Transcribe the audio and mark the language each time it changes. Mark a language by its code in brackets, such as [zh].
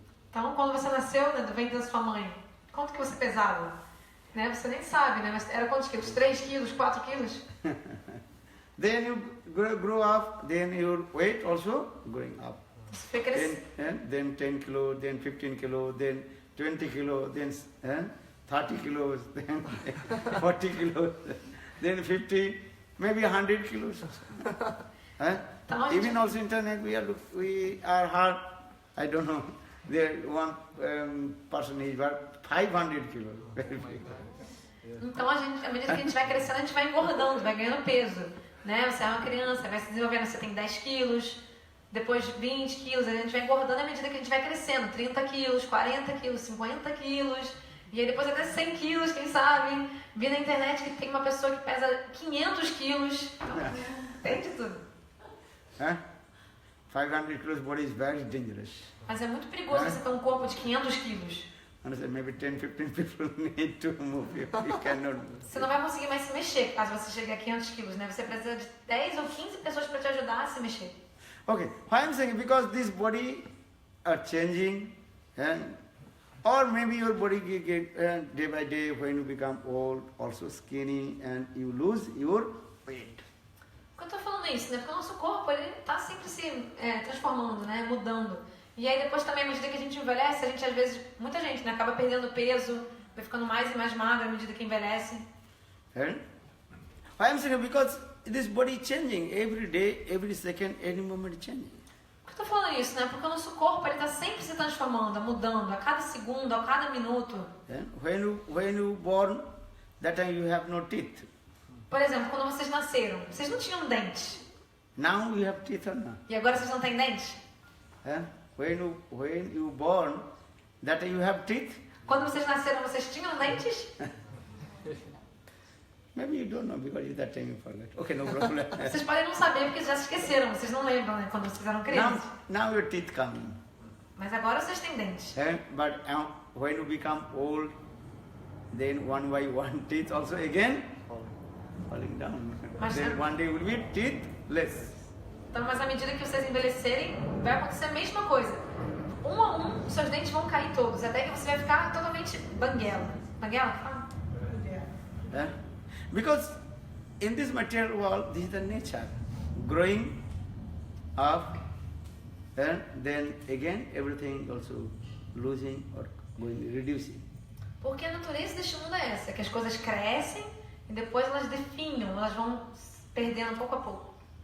[pt] Então, quando você nasceu, né, do ventre da sua mãe, quanto que você pesava? Né? Você nem sabe, né? Mas era quantos quilos? 3 quilos, 4 quilos? [en] Then you grow up, then your weight also going up. [pt] Você foi crescendo. [en] Then 10 kilo, then 15 kilo, then 20 kilo, then 30 kilos, then 40 kilos, then 50, maybe 100 kilos. Even also internet, we are hard, I don't know, there one person is 500 kilos. [pt] Então, à medida que a gente vai crescendo, a gente vai engordando, vai ganhando peso. Né? Você é uma criança, vai se desenvolvendo, você tem 10 quilos, depois 20 quilos, a gente vai engordando à medida que a gente vai crescendo, 30 quilos, 40 quilos, 50 quilos, e aí depois até 100 quilos, quem sabe. Vi na internet que tem uma pessoa que pesa 500 quilos, então, tem de tudo. [en] 500 kilos body is very dangerous. [pt] Mas é muito perigoso você ter um corpo de 500 quilos. [en] Maybe 10, 15 people need to move. You cannot move. [pt] Você não vai conseguir mais se mexer caso você chegue a 500 quilos, né? Você precisa de 10 ou 15 pessoas para te ajudar a se mexer. [en] Okay, why I'm saying because this body are changing, and or maybe your body get day by day when you become old, also skinny, and you lose your weight. [pt] Por que eu tô falando isso, né? Porque o nosso corpo, ele tá sempre se transformando, né? Mudando. E aí depois também, à medida que a gente envelhece, a gente às vezes, muita gente, né? Acaba perdendo peso, vai ficando mais e mais magra à medida que envelhece. [en] And why I'm saying because this body is changing every day, every second, any moment changing. [pt] Por que eu tô falando isso, né? Porque o nosso corpo, ele tá sempre se transformando, mudando, a cada segundo, a cada minuto. [en] And when you born, that time you have no teeth. [pt] Por exemplo, quando vocês nasceram, vocês não tinham dentes. [en] Now you have teeth or not? [pt] E agora vocês não têm dentes? [en] And when you born, that time you have teeth. [pt] Quando vocês nasceram, vocês tinham dentes? [en] Maybe you don't know because at that time you forgot. Okay, no problem. [pt] Vocês podem não saber porque já se esqueceram, vocês não lembram, né? Quando vocês eram crianças. [en] now your teeth coming. [pt] Mas agora vocês têm dentes. [en] But when you become old, then one by one teeth also again falling down. [pt] Mas [en] Then one day will be teethless. [pt] Então, mas à medida que vocês envelhecerem, vai acontecer a mesma coisa. Um a um, seus dentes vão cair todos, até que você vai ficar totalmente banguela. Banguela? Fala. [en] Because in this material world, this is the nature. Growing up, and then again everything also losing or going reducing. [pt] Porque a natureza deste mundo é essa, que as coisas crescem e depois elas definham, elas vão perdendo pouco a pouco.